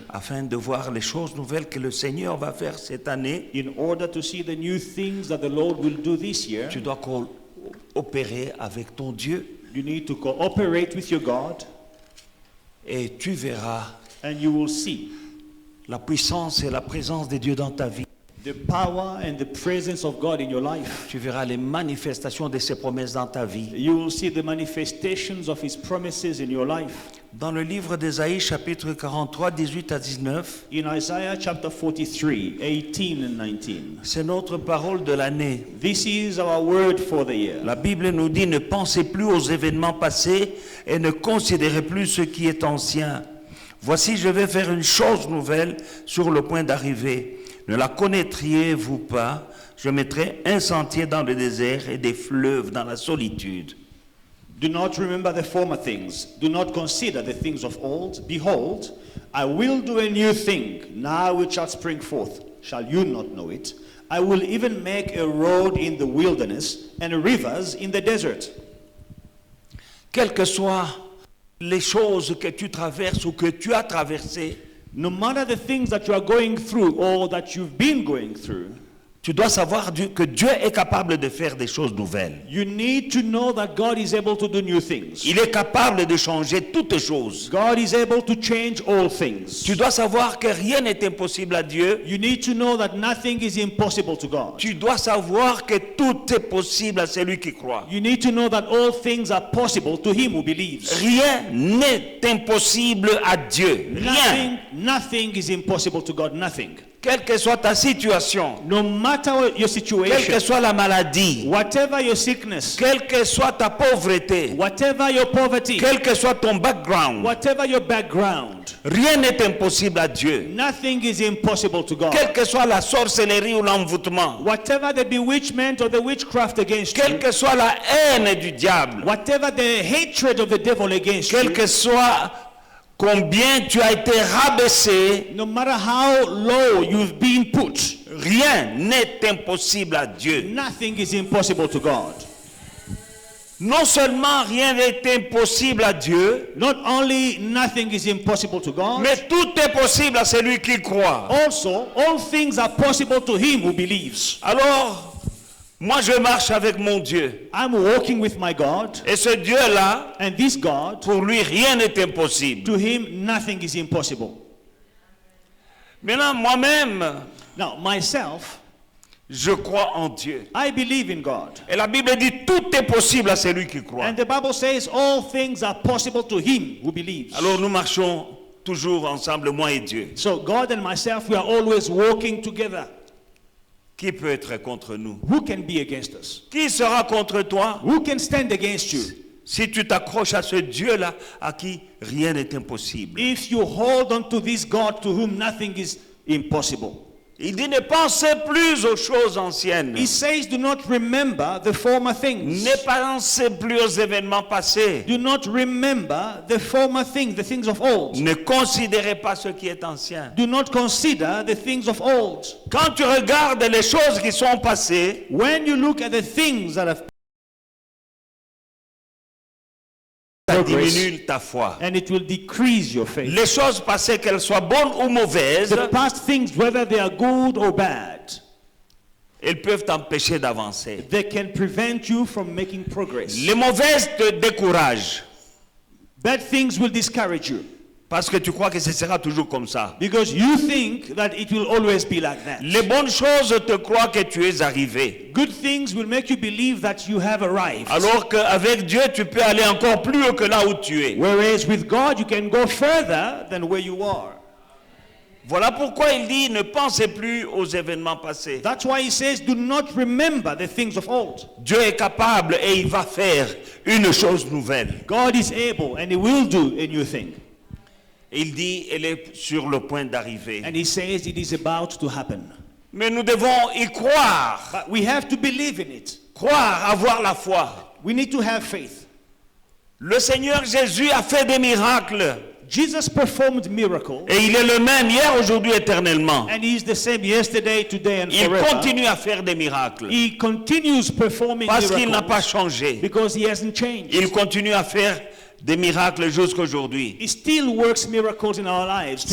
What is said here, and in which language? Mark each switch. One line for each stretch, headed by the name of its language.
French: afin de voir les choses nouvelles que le Seigneur va faire cette année.
English: In order to see the new things that the Lord will do this year,
French: Tu dois coopérer avec ton Dieu
English: you need to cooperate with your God,
French: et tu verras
English: and you will see
French: la puissance et la présence de Dieu dans ta vie.
English: the power and the presence of God in your life.
French: Tu verras les manifestations de ses promesses dans ta vie.
English: You will see the manifestations of His promises in your life.
French: Dans le livre d'Ésaïe, chapitre 43, 18 à 19,
English: In Isaiah chapter 43, 18 and 19.
French: c'est notre parole de l'année.
English: This is our word for the year.
French: La Bible nous dit: ne pensez plus aux événements passés et ne considérez plus ce qui est ancien. Voici, je vais faire une chose nouvelle sur le point d'arriver. Ne la connaîtriez-vous pas? Je mettrai un sentier dans le désert et des fleuves dans la solitude.
English: Do not remember the former things. Do not consider the things of old. Behold, I will do a new thing. Now it shall spring forth. Shall you not know it? I will even make a road in the wilderness and rivers in the desert.
French: Quelles que soient les choses que tu traverses ou que tu as traversées,
English: No matter the things that you are going through or that you've been going through,
French: tu dois savoir que Dieu est capable de faire des choses nouvelles.
English: you need to know that God is able to do new things.
French: Il est capable de changer toutes choses.
English: God is able to change all things.
French: Tu dois savoir que rien n'est impossible à Dieu.
English: You need to know that nothing is impossible to God.
French: Tu dois savoir que tout est possible à celui qui croit.
English: You need to know that all things are possible to him who believes.
French: Rien n'est impossible à Dieu. Rien.
English: Nothing is impossible to God. Nothing.
French: Quelle que soit ta situation,
English: No matter your
French: quelle que
English: situation,
French: soit la maladie,
English: whatever your sickness,
French: quelle que soit ta pauvreté,
English: whatever your poverty,
French: quel que soit ton background,
English: whatever your background,
French: rien n'est impossible à Dieu.
English: nothing is impossible to God.
French: Quelle que soit la sorcellerie ou l'envoûtement,
English: Whatever the bewitchment or the witchcraft against
French: quelle
English: you,
French: que soit la haine du diable,
English: whatever the hatred of the devil against
French: quel
English: you,
French: que soit combien tu as été rabaissé,
English: no matter how low you've been put,
French: rien n'est impossible à Dieu.
English: nothing is impossible to God.
French: Non seulement rien n'est impossible à Dieu,
English: Not only nothing is impossible to God,
French: mais tout est possible à celui qui croit.
English: also all things are possible to him who believes.
French: Alors, moi je marche avec mon Dieu.
English: I'm walking with my God,
French: Et ce Dieu-là,
English: and this God,
French: pour lui, rien n'est impossible.
English: to him nothing is impossible.
French: Maintenant, moi-même,
English: Now, myself,
French: je crois en Dieu.
English: I believe in God.
French: Et la Bible dit tout est possible à celui qui croit.
English: And the Bible says all things are possible to him who believes.
French: Alors nous marchons toujours ensemble, moi et Dieu.
English: So God and myself, we are always walking together.
French: Qui peut être contre nous?
English: Who can be against us?
French: Qui sera contre toi?
English: Who can stand against you?
French: Si tu t'accroches à ce Dieu-là, à qui rien n'est impossible.
English: If you hold on to this God to whom nothing is impossible.
French: Il dit: ne pensez plus aux choses anciennes.
English: He says, do not remember the former things.
French: Ne pensez plus aux événements passés.
English: Do not remember the former things, the things of old.
French: Ne considérez pas ce qui est ancien.
English: Do not consider the things of old.
French: Quand tu regardes les choses qui sont passées,
English: When you look at the things that have
French: ça
English: progress,
French: diminue ta foi.
English: and it will decrease your faith.
French: Les choses passées, qu'elles soient bonnes ou mauvaises,
English: The past things, whether they are good or bad,
French: elles peuvent t'empêcher d'avancer.
English: they can prevent you from making progress.
French: Les mauvaises te découragent
English: Bad things will discourage you
French: parce que tu crois que ce sera toujours comme ça.
English: because you think that it will always be like that.
French: Les bonnes choses te croient que tu es arrivé.
English: Good things will make you believe that you have arrived.
French: Alors qu'avec Dieu, tu peux aller encore plus haut que là où tu es.
English: Whereas with God, you can go further than where you are.
French: Voilà pourquoi il dit: ne pensez plus aux événements passés.
English: That's why he says, do not remember the things of old.
French: Dieu est capable et il va faire une chose nouvelle.
English: God is able and he will do a new thing.
French: Il dit: elle est sur le point d'arriver.
English: And he says it is about to happen.
French: Mais nous devons y croire.
English: But we have to believe in it.
French: Croire, avoir la foi.
English: We need to have faith.
French: Le Seigneur Jésus a fait des miracles.
English: Jesus performed miracles.
French: Et il est le même hier, aujourd'hui, éternellement.
English: And he is the same yesterday, today, and
French: Il
English: forever.
French: continue à faire des miracles.
English: He continues performing
French: Parce qu'il n'a pas
English: miracles
French: changé.
English: because he hasn't changed.
French: Il continue à faire des miracles jusqu'à aujourd'hui.
English: He still works miracles in our lives to